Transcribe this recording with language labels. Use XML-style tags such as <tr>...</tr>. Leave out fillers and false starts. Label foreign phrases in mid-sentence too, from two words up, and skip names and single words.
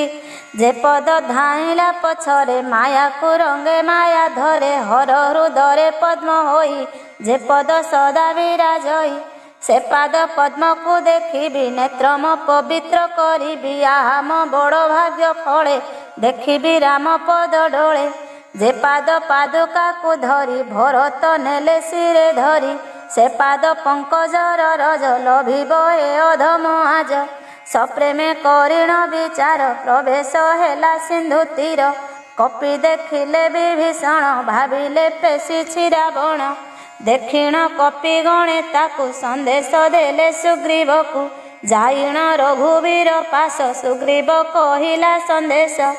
<or>ଯେ ପଦ ଧାଇଁଲା ପଛରେ ମାୟାକୁ ରଙ୍ଗେ ମାୟା ଧରେ। ହର ହୃଦରେ ପଦ୍ମ ହୋଇ ଯେ ପଦ ସଦା ବିରାଜଇ। ସେ ପାଦ ପଦ୍ମକୁ ଦେଖିବି ନେତ୍ର ମୋ ପବିତ୍ର କରିବି। ଆହା ମୋ ବଡ଼ ଭାଗ୍ୟ ଫଳେ ଦେଖିବି ରାମ ପଦ ଡୋଳେ। ଯେ ପାଦ ପାଦୁକା କୁ ଧରି ଭରତ ନେଲେ ଶିରେ ଧରି ସେ ପାଦ ପଙ୍କଜର ରଜ ଲଭିବ ଏ ଅଧମ ଆଜି ସପ୍ରେମେ କରିଣ ବିଚାର ପ୍ରବେଶ ହେଲା ସିନ୍ଧୁ ତୀର କପି ଦେଖିଲେ ବିଭୀଷଣ ଭାବିଲେ ପେଶିଛି ରାବଣ ଦେଖିଣ କପି ଗଣେ ତାକୁ ସନ୍ଦେଶ ଦେଲେ ସୁଗ୍ରୀବ କୁ ଯାଇଣ ରଘୁବୀର ପାଶ ସୁଗ୍ରୀବ କହିଲା ସନ୍ଦେଶ</or>